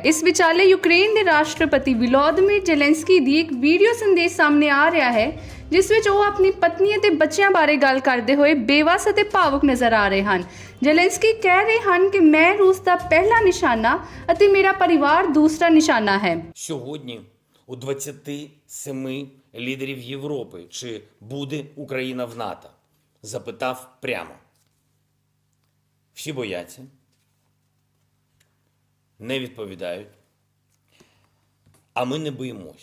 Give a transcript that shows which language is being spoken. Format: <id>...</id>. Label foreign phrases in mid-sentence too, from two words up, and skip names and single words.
<pa>ਇਸ ਵਿਚਾਲੇ ਯੂਕਰੇਨ ਦੇ ਰਾਸ਼ਟਰਪਤੀ ਵਲੋਦੀਮੀਰ ਜ਼ੈਲੈਂਸਕੀ ਦੀ ਇੱਕ ਵੀਡੀਓ ਸੰਦੇਸ਼ ਸਾਹਮਣੇ ਆ ਰਿਹਾ ਹੈ, ਜਿਸ ਵਿੱਚ ਉਹ ਆਪਣੀ ਪਤਨੀ ਅਤੇ ਬੱਚਿਆਂ ਬਾਰੇ ਗੱਲ ਕਰਦੇ ਹੋਏ ਬੇਵੱਸ ਅਤੇ ਭਾਵੁਕ ਨਜ਼ਰ ਆ ਰਹੇ ਹਨ। ਜ਼ੈਲੈਂਸਕੀ ਕਹਿ ਰਹੇ ਹਨ ਕਿ ਮੈਂ ਰੂਸ ਦਾ ਪਹਿਲਾ ਨਿਸ਼ਾਨਾ ਅਤੇ ਮੇਰਾ ਪਰਿਵਾਰ ਦੂਸਰਾ ਨਿਸ਼ਾਨਾ ਹੈ।</pa> <uk>Сьогодні у 27 лідерів Європи, чи буде Україна в НАТО? Запитав прямо. Всі бояться, не відповідають, а ми не боїмось.</uk>